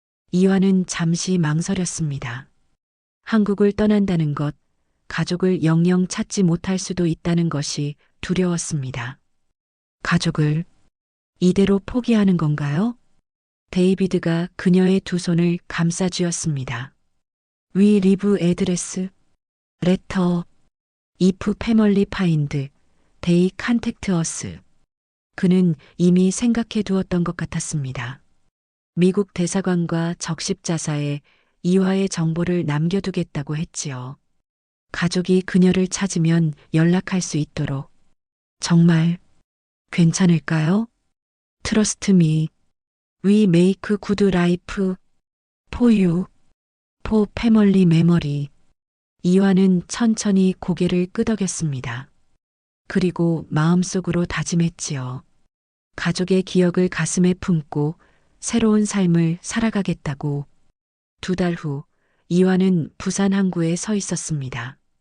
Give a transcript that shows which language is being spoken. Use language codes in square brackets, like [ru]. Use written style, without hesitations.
[ko] 이화는 잠시 망설였습니다. 한국을 떠난다는 것, 가족을 영영 찾지 못할 수도 있다는 것이 두려웠습니다. 가족을 이대로 포기하는 건가요? 데이비드가 그녀의 두 손을 감싸 쥐었습니다. [en] We live address, letter, if family find, they contact us. [ko] 그는 이미 생각해 두었던 것 같았습니다. 미국 대사관과 적십자사에 이화의 정보를 남겨두겠다고 했지요. 가족이 그녀를 찾으면 연락할 수 있도록. 정말 괜찮을까요? [en] Trust me. We make good life for you, for family memory. [ko] 이화는 천천히 고개를 끄덕였습니다. 그리고 마음속으로 다짐했지요. 가족의 기억을 가슴에 품고 새로운 삶을 살아가겠다고. 2달 후 이화는 부산 항구에 서 있었습니다.